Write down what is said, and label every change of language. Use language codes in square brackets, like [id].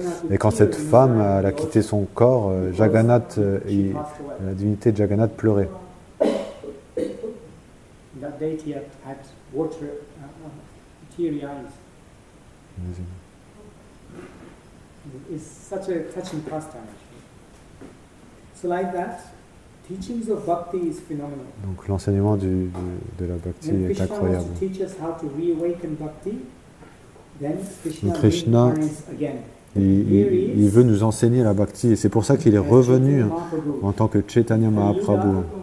[fr] Et quand cette femme a quitté son corps, Jagannath, la divinité de Jagannath pleurait. [en] That deity had water, teary eyes. Amazing. It's such a touching pastime, actually. So like that, teachings of bhakti is phenomenal. [fr] Donc l'enseignement de la bhakti est incroyable. [en] When Krishna wants to teach us how to reawaken bhakti, then Krishna again. [fr] Il veut nous enseigner la bhakti et c'est pour ça qu'il est revenu en tant que Chaitanya Mahaprabhu.